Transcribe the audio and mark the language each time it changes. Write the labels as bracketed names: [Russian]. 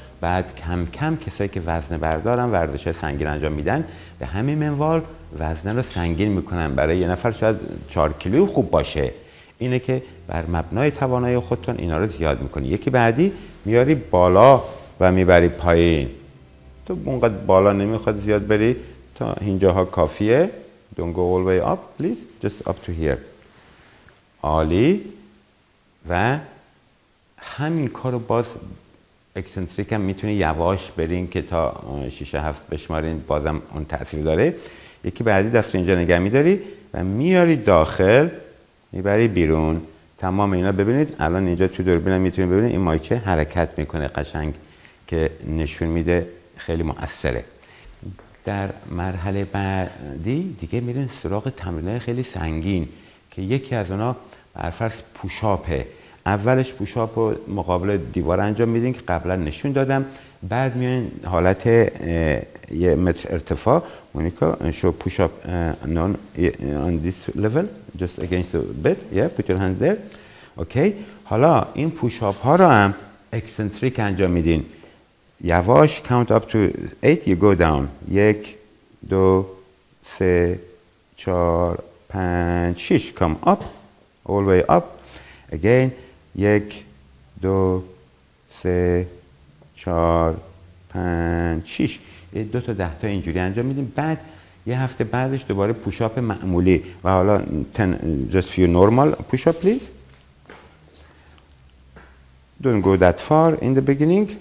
[Persian] بعد کم کم کسایی که وزنه بردارن، ورزش سنگین انجام میدن، به همین منوال وزنه رو سنگین میکنن. برای یه نفر شاید 4 کیلو خوب باشه. اینه که بر مبنای توانایی خودتون اینا رو زیاد میکنی. یکی بعدی میاری بالا و میبری پایین. تو اونقدر بالا نمیخواد زیاد بری، تا اینجاها کافیه. [English] Don't go all the way up please, just up to here. [Persian] عالی. و همین کارو باز اکسنتریک هم میتونی یواش برین که تا 6 7 بشمارین، بازم اون تاثیر داره. یکی بعدی دست رو اینجا نگه میداری و میاری داخل، میبری بیرون. تمام اینا ببینید الان اینجا تو دوربینم میتونید ببینید این مایچه حرکت میکنه قشنگ که نشون میده خیلی مؤثره. در مرحله بعدی دیگه میرین سراغ تمرینات خیلی سنگین که یکی از اونا برفرض پوشاپه. اولش پوشاپ رو مقابل دیوار انجام میدین که قبلا نشون دادم. بعد میاین حالت 1 متر ارتفاع. [English] Monica [Persian] شو پوشاپ [English] on this level just against the bed. Yeah, put your hands there. [Persian] اوکی. حالا این پوشاپ ها رو هم اکسنتریک انجام میدین. یواش [English] count up to 8 you go down. 1 2 3 4 5 6 come up all the way up again. [Persian] 1 2 3 4 5 6 2 تا 10 تا اینجوری انجام میدیم. بعد یه هفته بعدش دوباره پوشاپ معمولی و حالا [English] just few normal push up please. Don't go that far in the beginning.